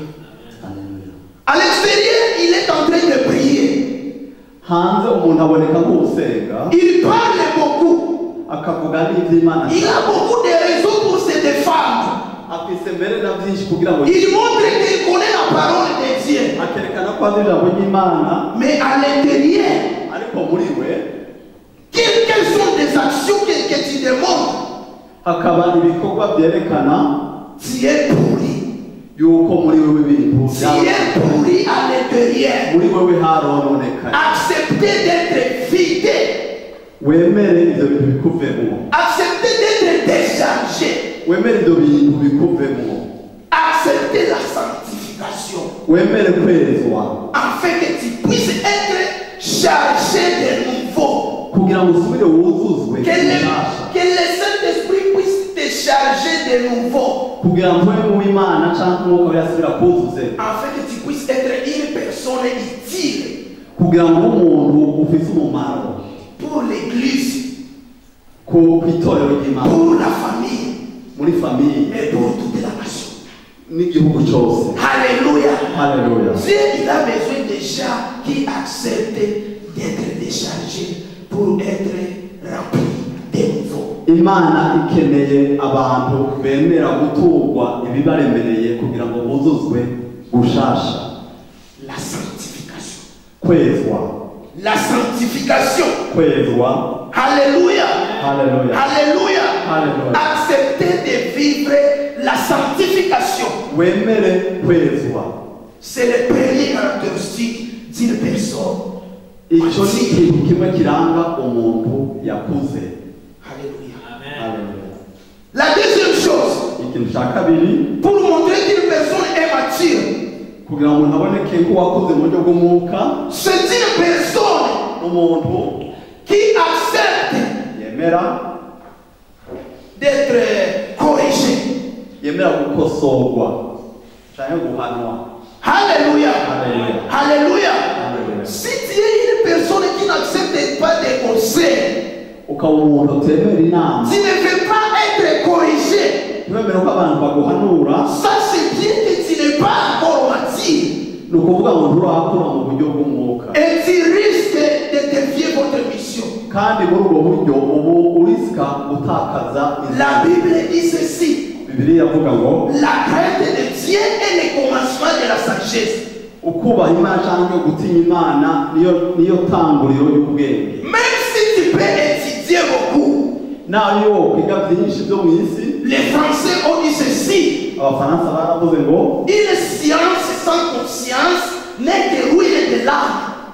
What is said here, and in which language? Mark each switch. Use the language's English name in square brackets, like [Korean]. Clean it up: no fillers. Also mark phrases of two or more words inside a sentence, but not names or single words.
[French] À l'extérieur il est en train de prier. [Kinyarwanda] hanze umuntu aboneka nk'usenga, [French] Il parle beaucoup. [Kinyarwanda] akavuga n'iby'Imana, [French] Il a beaucoup de raisons pour se défendre. [Kinyarwanda] afise mbere na byinshi kugira ngo [French] Il montre qu'il connaît la parole de Dieu. [Kinyarwanda] akerekana ko azi ijambo ry'Imana, [French] Mais à l'intérieur, [Kinyarwanda] ariko muri we [French] quelles sont les actions que tu demandes? [Kinyarwanda] hakaba ibikorwa byerekana [French] Tu es pourri. [Kinyarwanda] yuko muri wewe ibintu [French] Tu es pourri à l'intérieur. [Kinyarwanda] muri wewe harononekaye. [French] Accepter d'être vidé. [Kinyarwanda] Wemere ibyo bintu bikuvemo, [French] Accepter d'être déchargé. [Kinyarwanda] wemere ibyo bintu bikuvemo, [French] Accepter la sanctification. [Kinyarwanda] wemere kwezwa [French] Afin que tu puisses être chargé de nouveau. [Kinyarwanda] kugira ngo usubire wuzuzwe [French] Que le Saint-Esprit puisse te charger de nouveau. [Kinyarwanda] kugira ngo ube w'Imana cyangwa umwuka yasubira kuzuze, [French] Afin que tu puisses être une personne utile [Kinyarwanda] kugira ngo umuntu ufite umumaro [French] pour l'église, [Kinyarwanda] ku itorero ry'Imana, [French] pour la famille [Kinyarwanda] muri famiye [French] et pour toute la nation. [Kinyarwanda] n'igihugu cyose. [French] Alléluia. [Kinyarwanda] Haleluya. [French] Dieu, il a besoin des gens qui acceptent d'être déchargés pour être remplis de nouveau. [Kinyarwanda] Imana ikeneye abantu bemera guturwa ibibaremereye kugira ngo buzuzwe gushasha. [French] La sanctification. [Kinyarwanda] Kwezwa, [French] La sanctification. [Kinyarwanda] kwezwa. [French] Alléluia. [Kinyarwanda] Haleluya. [French] Alléluia. Alléluia. Accepter de vivre la sanctification. [Kinyarwanda] Wemere kwezwa. [French] C'est le premier caractéristique d'une personne. [Kinyarwanda] Icyo ni ikintu kimwe kiranga umuntu yakuze. [French] Alléluia. [Kinyarwanda] Haleluya. [French] La deuxième chose, [Kinyarwanda] Ikintu cya kabiri, [French] pour montrer qu'une personne est mature, [Kinyarwanda] kugira ngo ntaboneke ko wakuze mu buryo bw'umwuka, [French] c'est une personne [Kinyarwanda] umuntu [French] qui accepte [Kinyarwanda] yemera [French] d'être corrigé. [Kinyarwanda] yemera gukosorwa cyangwa guhanwa. [French] Alléluia. Alléluia. Alléluia. Alléluia. Si tu es une personne qui n'accepte pas des conseils, [Kinyarwanda] Ukaba umuntu utemera inama, [French] tu ne veux pas être corrigé. [Kinyarwanda] wemera ko abantu baguhanura, [French] Ça, c'est bien que tu n'es pas encore mature. [Kinyarwanda] ni ukuvuga ngo nturakura mu buryo bw'umwuka, [French] Et tu risques de dévier votre mission. [Kinyarwanda] kandi muri ubwo buryo ubu urisika gutakaza [French] La [Kinyarwanda] inzira. [French] Bible dit ceci. [Kinyarwanda] Bibiliya iravuga ngo [French] La crainte de Dieu est le commencement de la sagesse. [Kinyarwanda] ukubaha Imana cyangwa gutinya Imana niyo tanguriro y'ubwenge. [French] Même si tu peux étudier beaucoup, [Kinyarwanda] nayo kwiga byinshi byo mu isi, [French] les Français ont dit ceci. [Kinyarwanda] Abafaransa baravuze ngo [French] Une science sans conscience n'est que ruine de l'âme.